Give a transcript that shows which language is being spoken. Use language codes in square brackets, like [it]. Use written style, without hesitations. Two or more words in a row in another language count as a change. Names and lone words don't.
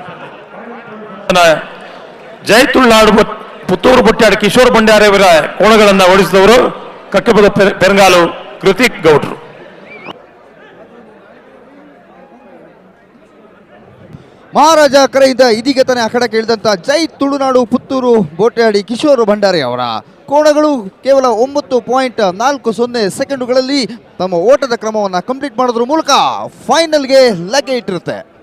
[kn] ಜಯ ತುಳುನಾಡು ಪುತ್ತೂರು ಬೊಟ್ಟಾಡಿ ಕಿಶೋರ್ ಭಂಡಾರಿಯವರ ಕೋಣಗಳನ್ನು ಓಡಿಸಿದವರು ಕಕ್ಕಬದ ಪೆರಂಗಾಲು ಕೃತಿಕ್ ಗೌಡ್ರು. ಮಹಾರಾಜ ಕರೆಯಿಂದ ಇದೀಗ ತಾನೇ ಅಖಡಕ್ಕೆ ಇಳಿದಂತ ಜೈ ತುಳುನಾಡು ಪುತ್ತೂರು ಬೋಟ್ಯಾಡಿ ಕಿಶೋರ್ ಭಂಡಾರಿ ಅವರ ಕೋಣಗಳು ಕೇವಲ 9.40 ಸೆಕೆಂಡುಗಳಲ್ಲಿ ತಮ್ಮ ಓಟದ ಕ್ರಮವನ್ನು ಕಂಪ್ಲೀಟ್ ಮಾಡೋದ್ರ ಮೂಲಕ ಫೈನಲ್ಗೆ ಲಗ್ಗೆ ಇಟ್ಟಿರುತ್ತೆ.